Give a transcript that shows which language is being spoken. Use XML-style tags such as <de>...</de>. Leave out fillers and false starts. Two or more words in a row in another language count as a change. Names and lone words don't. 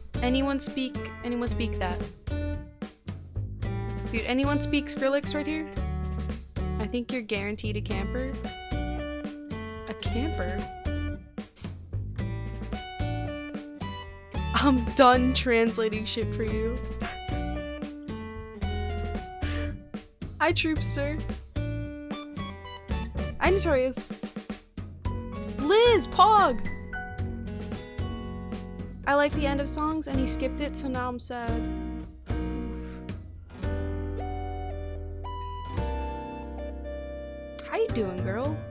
<en>Anyone speak that? Dude, anyone speak Skrillex right here? I think you're guaranteed a camper. A camper? I'm done translating shit for you. Hi, Troopster. Hi, Notorious. Liz, Pog! I like the end of songs, and he skipped it, so now I'm sad. How you doing, girl?</en>